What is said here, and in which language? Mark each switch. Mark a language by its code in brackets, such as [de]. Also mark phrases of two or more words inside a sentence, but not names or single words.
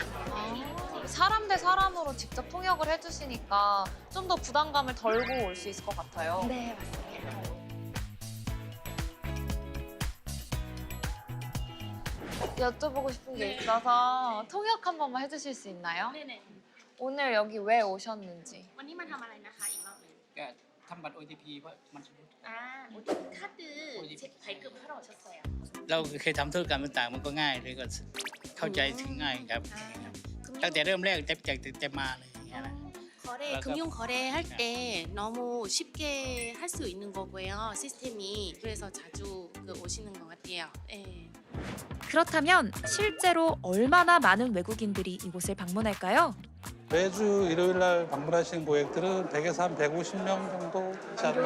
[ko] 사람 대 사람으로 직접 통역을 해주시니까 좀 더 부담감을 덜고 올 수 있을 것 같아요. 네, 맞습니다. 여쭤보고 싶은 게 있어서 통역 한 번만 해주실 수 있나요? 네네. 오늘 여기 왜 오셨는지. [th] วันนี้มาทำอะไรนะคะอีกรอบหนึง ทำบัตร OTP เพราะมันสมมติ [ko] 카드 발급 하러 오셨어요. [th] เราเคยทำธุรกรรมต่างๆมันก็ง่ายเลยก็เข้าใจถึงง่ายครับตั้งแต่เริ่มแรกจะมาเลยอย่างเงี้ยนะ [ko] 거래, 맞아. 금융 거래할 때 너무 쉽게 할 수 있는 거고요, 시스템이. 그래서 자주 오시는 것 같아요. 네. 그렇다면 실제로 얼마나 많은 외국인들이 이곳을 방문할까요? 매주 일요일 날 방문하시는 고객들은 100에서 한 150명 정도 있지 않나